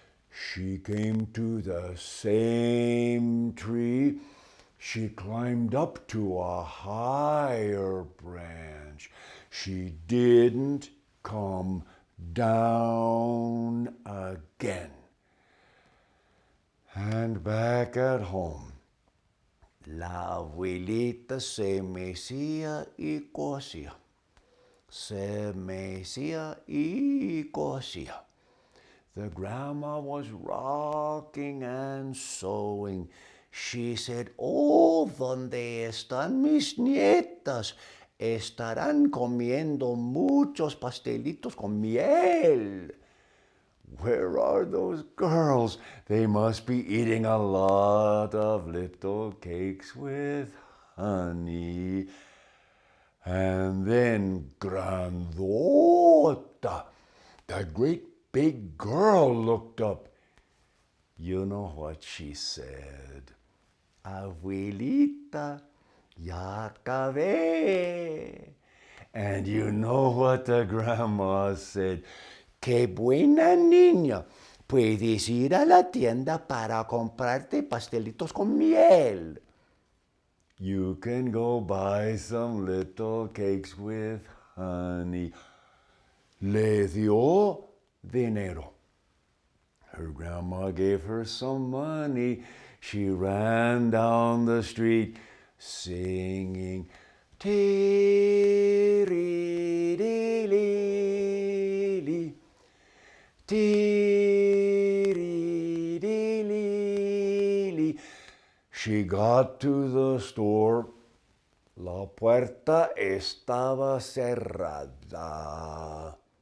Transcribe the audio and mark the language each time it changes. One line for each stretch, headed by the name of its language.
English: She came to the same tree. She climbed up to a higher branch. She didn't come down again. And back at home,
Spanish: la abuelita se mecía y cosía. Se mecía y cosía.
English: The grandma was rocking and sewing. She said,
Spanish: oh, ¿dónde están mis nietas? Estarán comiendo muchos pastelitos con miel.
English: Where are those girls? They must be eating a lot of little cakes with honey. And then Grandota, the great big girl, looked up. You know what she said?
Spanish: Abuelita, ya acabé.
English: And you know what the grandma said?
Spanish: Qué buena niña. Puedes ir a la tienda para comprarte pastelitos con miel.
English: You can go buy some little cakes with honey.
Spanish: Le dio dinero.
English: Her grandma gave her some money. She ran down the street singing, tee-ree-dee-lee-lee, tee-ree-dee-lee-lee. She got to the store.
Spanish: La puerta estaba cerrada.